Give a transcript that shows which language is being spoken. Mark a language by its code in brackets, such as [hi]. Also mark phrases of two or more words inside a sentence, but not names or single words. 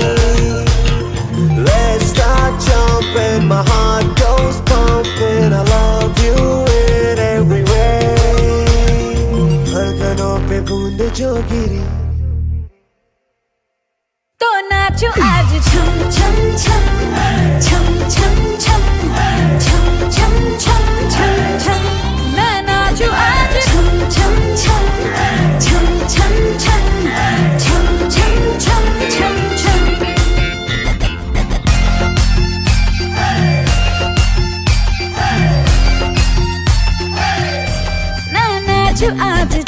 [en] Let's start jumping, my heart goes pumping. I love you in every way. [hi] धड़कनों पे बूंद जो गिरी तो नाचो आज छम छम छम छम छम छम छम छम छम छम छम। मैं नाचू आज छम छम छम छम छम छम छम छम छम छम छम। मैं नाचू आज